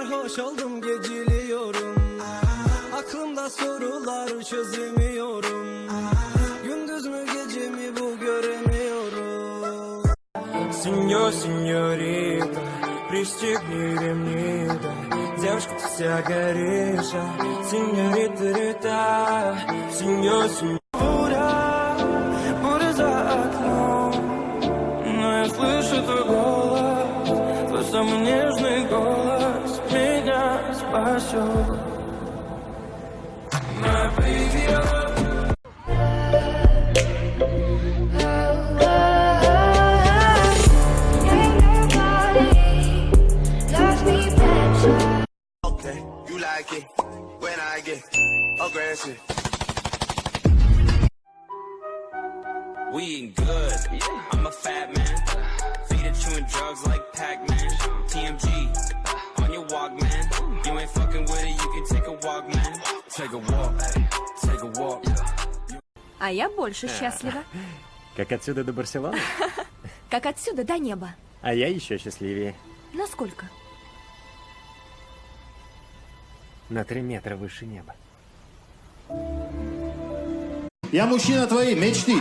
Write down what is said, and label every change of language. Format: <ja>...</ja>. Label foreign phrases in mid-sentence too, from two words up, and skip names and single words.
<tr>sarhoş oldum geciliyorum. Aklımda sorular çözemiyorum. Gündüz mü gece mi bu göremiyorum.</tr> <es>Señor, señorita,</es> <ru>пристегни ремни, да. Девушка, ты вся горишь,</ru> <es>señorita, rita, señor,</es> <ru>море за окном, но я слышу твой голос, твой самый нежный голос меня спасет.</ru> <en>My baby, when I get aggressive. we ain't good. I'm a fat man. Feed it chewing drugs like Pac-Man. TMG on your walk, man. You ain't fucking with it, you can take a walk, man. Take a walk, take a walk.</en> <ru>А я больше счастлива. Как отсюда до Барселоны? Как отсюда до неба. А я еще счастливее. Насколько? На 3 метра выше неба. Я мужчина твоей мечты.</ru>